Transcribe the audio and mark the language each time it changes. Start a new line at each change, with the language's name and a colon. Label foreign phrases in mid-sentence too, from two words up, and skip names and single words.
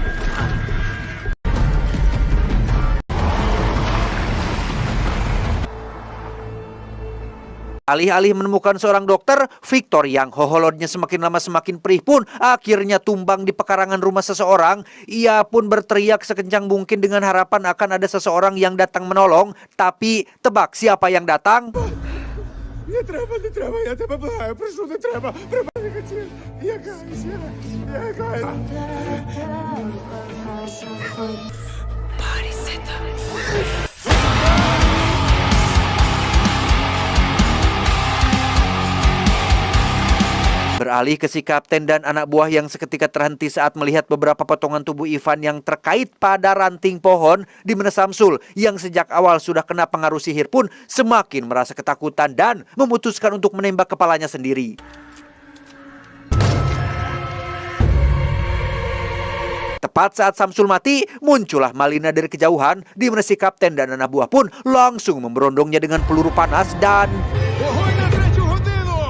Indonesian: Alih-alih menemukan seorang dokter, Victor yang hoholotnya semakin lama semakin perih pun akhirnya tumbang di pekarangan rumah seseorang. Ia pun berteriak sekencang mungkin dengan harapan akan ada seseorang yang datang menolong. Tapi tebak siapa yang datang?
Ukrainian: Не треба, я тебе благаю, прошу, не треба. Припини качель. Я каюся. Я каюся.
Indonesian: Beralih ke si kapten dan anak buah yang seketika terhenti saat melihat beberapa potongan tubuh Ivan yang terkait pada ranting pohon, di mana Samsul yang sejak awal sudah kena pengaruh sihir pun semakin merasa ketakutan dan memutuskan untuk menembak kepalanya sendiri. Tepat saat Samsul mati, muncullah Malina dari kejauhan, di mana si kapten dan anak buah pun langsung memberondongnya dengan peluru panas dan...
Ukrainian: Вогонь на 3-ю годину!